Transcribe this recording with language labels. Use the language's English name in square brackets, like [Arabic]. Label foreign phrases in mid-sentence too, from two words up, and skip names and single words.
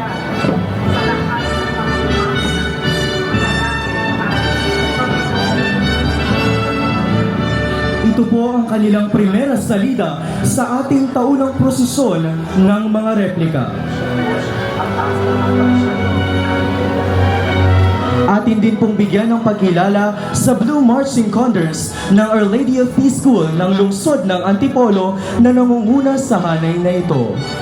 [Filipino] Ito po ang kanilang [Spanish] primera salida [Filipino] sa ating taunang prosesyon ng mga replika. Atin din pong bigyan ng pagkilala sa Blue Marching Condors ng Our Lady of Peace School ng lungsod ng Antipolo na nangunguna sa hanay na ito.